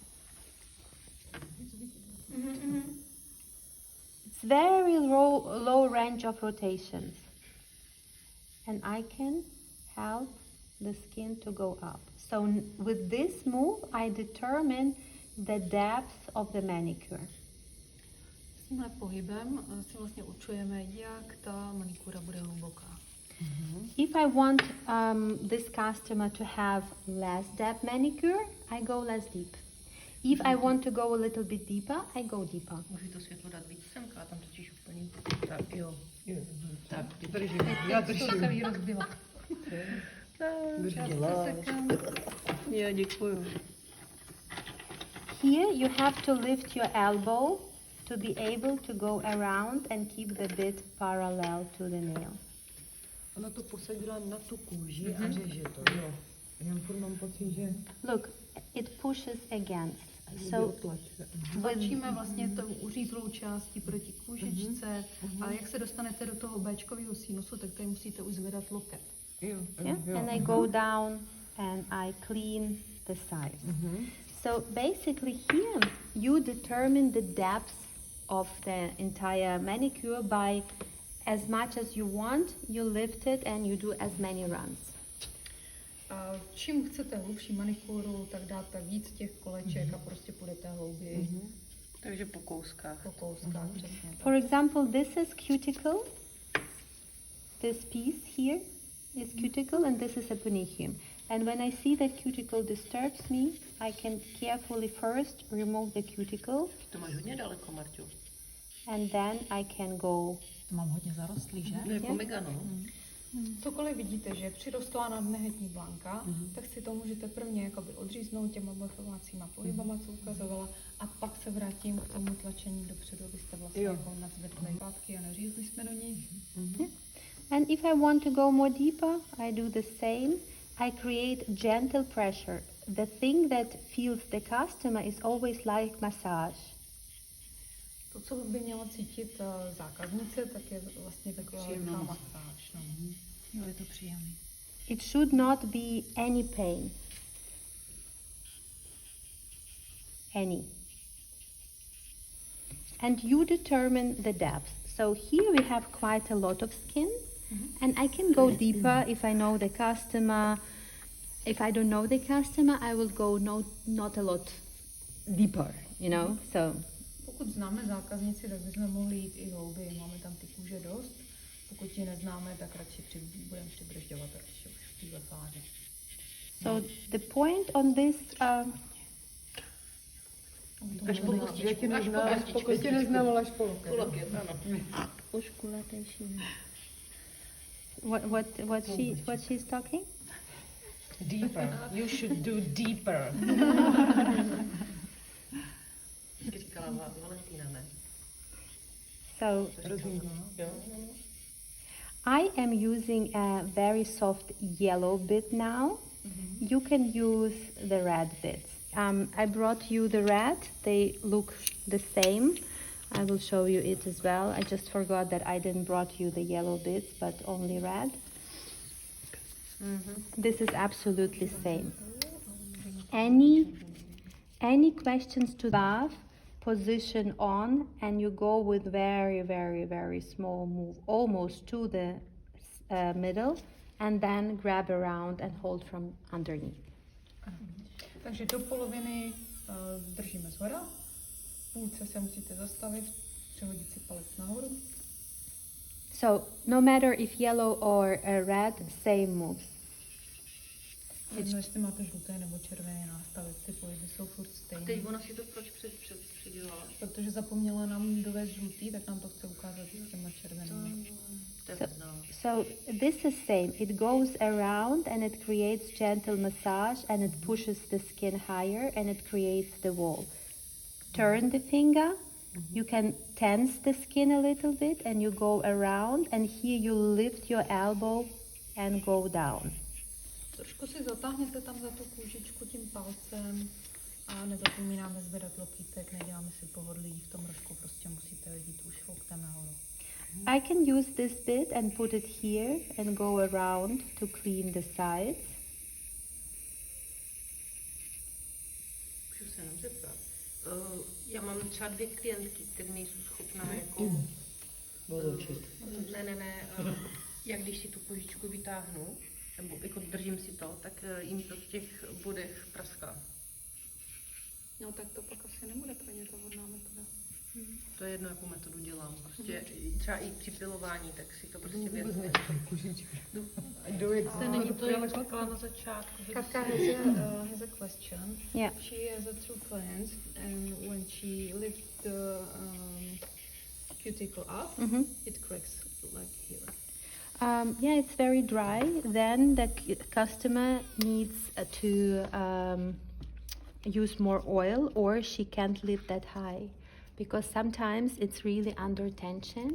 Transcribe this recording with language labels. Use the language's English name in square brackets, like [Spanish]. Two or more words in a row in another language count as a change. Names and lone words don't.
[English] It's very low range of rotations. And I can help the skin to go up. So with this move, I determine the depth of the manicure. [Czech] S tímhle pohybem si vlastně určujeme, jak ta manikura bude hluboká. [English] If I want this customer to have less depth manicure, I go less deep. If I want to go a little bit deeper, I go deeper. [Czech] Můžu to světlo dát víc semka, tam totiž úplně... Tak jo. Tak, držím. Já držím. To celý rozbila. Jo, děkuju. [English] Here you have to lift your elbow to be able to go around and keep the bit parallel to the nail. [Czech] Ona to posadila na tu kůži a řeže to, jo. Já furt mám pocit, že... [English] Look, it pushes against. So [Czech] tlačíme vlastně tou uřízlou částí proti kůžičce a jak se dostanete do toho béčkového sinusu, tak tady musíte už zvedat loket. [English] And I go down and I clean the sides. So basically here you determine the depth of the entire manicure by as much as you want, you lift it and you do as many runs. [Czech] A čím chcete hlubší manikuru, tak dáte víc těch koleček a prostě půjdete hlouběji. Takže po kouskách. Po kouskách, přesně tak. [English] For example, this is cuticle. This piece here is cuticle and this is eponychium. And when I see that cuticle disturbs me, I can carefully first remove the cuticle. [Czech] To máš hodně daleko, Marťu. [English] And then I can go. [Czech] Mám hodně zarostlý, že? No jako mega, no. Cokoliv vidíte, že přirostla na dnehetní blanka, tak si to můžete prvně jakoby odříznout těma morfovacíma pohybama, co ukazovala, a pak se vrátím k tomu tlačení dopředu, abyste vlastně jako nazvedli pátky a neřízli jsme do nich. [English] And if I want to go more deeper, I do the same. I create gentle pressure. The thing that feels the customer is always like massage. [Czech] To, co by měla cítit zákaznice, tak je vlastně taková lehká masáž. No. Jo, je to příjemný. [English] It should not be any pain. Any. And you determine the depth. So here we have quite a lot of skin, and I can go deeper if I know the customer. If I don't know the customer, I will go not a lot deeper, you know. So [Czech] Pokud známe zákaznici, tak bychom mohli jít i hlouběji. Máme tam ty kůže dost. Pokud ji neznáme, tak radši budeme přibržďovat radši už v této fázi. [English] so the point on this [Czech] Až po kostičku, Já tě až po neznám, kostičku. pokud tě neznám, ale až po loket. Po loket, ano. už kulatejší. [English] What she's talking? Deeper. You should do deeper. [Czech] Říkala Valentína, ne? [English] So I am using a very soft yellow bit now. You can use the red bits. I brought you the red. They look the same. I will show you it as well. I just forgot that I didn't brought you the yellow bits, but only red. This is absolutely same. Any questions to that? Position on, and you go with very, very, very small move, almost to the middle, and then grab around and hold from underneath. [Czech] Takže do poloviny držíme zhora, v půlce se musíte zastavit, přehodit si palec nahoru. [English] So no matter if yellow or red, same moves. [Czech] Jedno, jestli máte žluté nebo červené nástavy, ty pohyby jsou furt Teď stejné. ona si to proč předělala? Protože zapomněla nám dovést žlutý, tak nám to chce ukázat s těma červenými. To je [English] So, [Czech] znala. [English] so this is same. It goes around and it creates gentle massage and it pushes the skin higher and it creates the wall. Turn the finger. You can tense the skin a little bit and you go around, and here you lift your elbow and go down. [Czech] Trošku si zatáhněte tam za tu kůžičku tím palcem a nezapomínáme zvedat lokýtek, neděláme si pohodlí v tom rožku, prostě musíte jít už loktem nahoru. [English] I can use this bit and put it here and go around to clean the sides. [Czech] Můžu se jenom zeptat. Já mám třeba 2 klientky, které nejsou schopná jako... Ne. Jak když si tu kožičku vytáhnu, nebo jako držím si to, tak jim to v těch bodech praská. No tak to pak asi nebude pro ně ta vhodná metoda. To je jedno, jakou metodu dělám. Prostě třeba i při pilování, tak si to prostě Vůbec vědět. [English] Do it. [Czech] To není to, jak říkala na začátku. Že [English] Katka has a question. Yeah. She has a true client, and when she lifts the cuticle up, it cracks like here. Yeah, it's very dry. Then the customer needs to use more oil, or she can't lift that high, because sometimes it's really under tension.